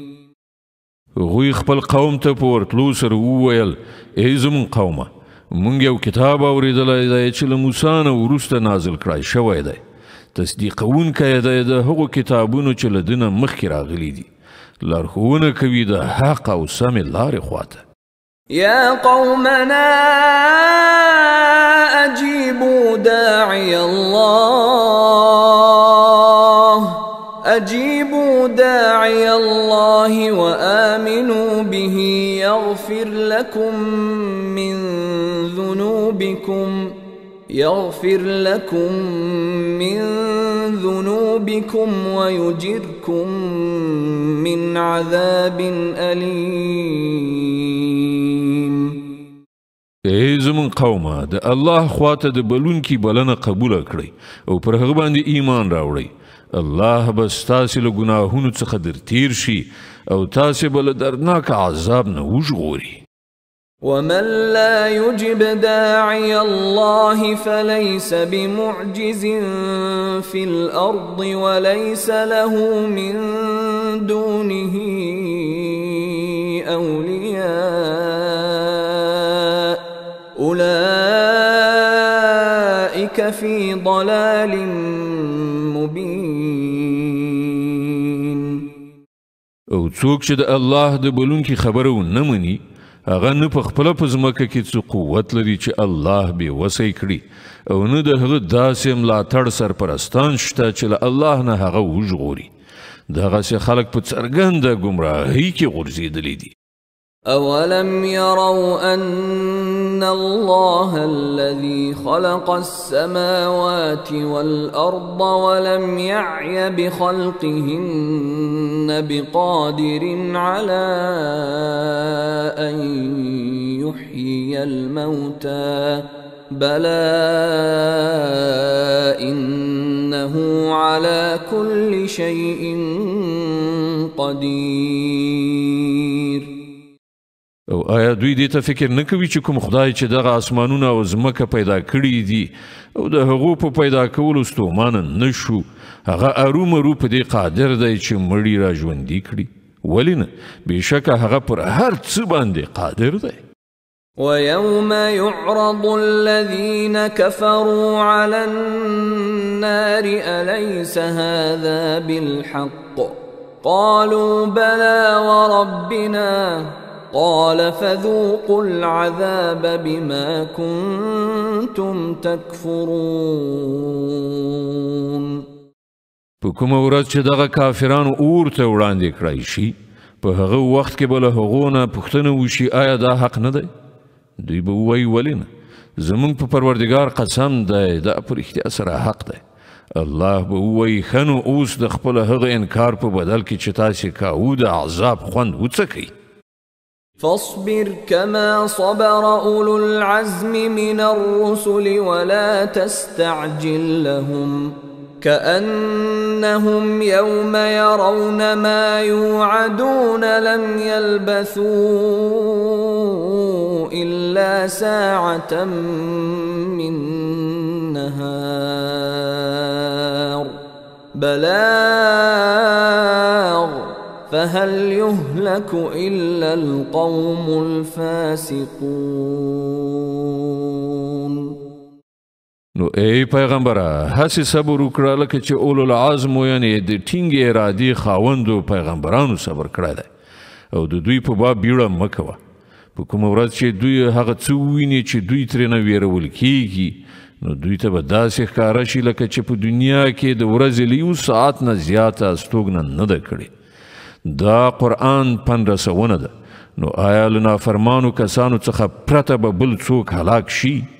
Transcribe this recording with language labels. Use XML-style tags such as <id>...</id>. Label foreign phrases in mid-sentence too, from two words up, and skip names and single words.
<ps>غوی خپل قوم ته په ورتلو سره وویل ای زمون قومه مونږ یو کتاب اورېدلی دی چې له موسی نه وروسته نازل کړی شوی دی. تصدیقونکی دی د هغو کتابونو چې له ده نه مخکې راغلي دي. لارښوونه کوي د حق او سمې لارې خواته.</ps> <ar>يا قومنا أجيبوا داعي الله وآمنوا به يغفر لكم من ذنوبكم ويجركم من عذاب أليم.</ar> <ps>ای زمون قومه د الله خواته د بلونکي بلنه قبوله کړئ او پر هغه باندې ایمان راوړئ. الله به ستاسې له ګناهونو څخه در تیر شي او تاسې به له دردناک عذاب نه وژغوري.</ps> <ar>ومن لا يجب داعي الله فليس بمعجز في الأرض وليس له من دونه أولياء أولئك في ضلال مبين.</ar> <ps>او څوک چې د الله د بلونکي خبره ونه مني هغه نه په خپله په ځمکه کې څه قوت لري چې الله بې وسی کړي او نه د هغه داسې ملاتړ سرپرستان شته چې له الله نه هغه وژغوري. دغسې خلک په څرګنده ګمراهۍ کې غورځېدلي دي.</ps> <ar>أولم يروا أن الله الذي خلق السماوات والأرض ولم يعي بخلقهن بقادر على أن يحيي الموتى بلى إنه على كل شيء قدير.</ar> <ps>او آیا دوی دې ته فکر نه کوي چې کوم خدای چې دغه اسمانونه او ځمکه پیدا کړي دي او د هغو په پیدا کولو ستومانه نه شو هغه ارومرو په دې قادر دی چې مړي را ژوندي کړي؟ ولې نه؟ بېشکه هغه پر هر څه باندې قادر دی.</ps> <ar>ويوم يعرض الذين كفروا على النار أليس هذا بالحق قالوا بلى وربنا قال فذوقوا العذاب بما كنتم تكفرون.</ar> <ps>په کومه ورځ چې دغه کافرانو اور ته وړاندې کړی شي په هغه وخت کې به له هغو نه پوښتنه وشي آیا دا حق نه دی؟ دوی به ووایي ولې نه؟ زموږ په پروردګار قسم دی دا په رښتیا سره حق دی. الله به ووایي ښه نو اوس د خپل هغه انکار په بدل کې چې تاسې کاوه د عذاب خوند وڅکئ.</ps> <ar>فاصبر كما صبر أولو العزم من الرسل ولا تستعجل لهم كأنهم يوم يرون ما يوعدون لم يلبثوا إلا ساعة من نهار بلاغ فهل يهلك إلا القوم الفاسقون.</ar> <ps>نو ای پیغمبره هسې صبر وکړه لکه چې</ps> <ar>اولو العزم</ar> <ps>یعنې د ټینګې ارادې خاوندو پیغمبرانو صبر کړی دی او د دوی په باب بیړه مه کوه په کومه ورځ چې دوی هغه څه وویني چې دوی ترېنه ویرول کیږي نو دوی ته به داسې ښکاره شي لکه چې په دنیا کې د ورځې له 1 ساعت نه زیاته استوګنه نه ده کړې دا قرآن پند رسونه ده نو آیا له نافرمانو کسانو څخه پرته به بل څوک هلاک شي</ps>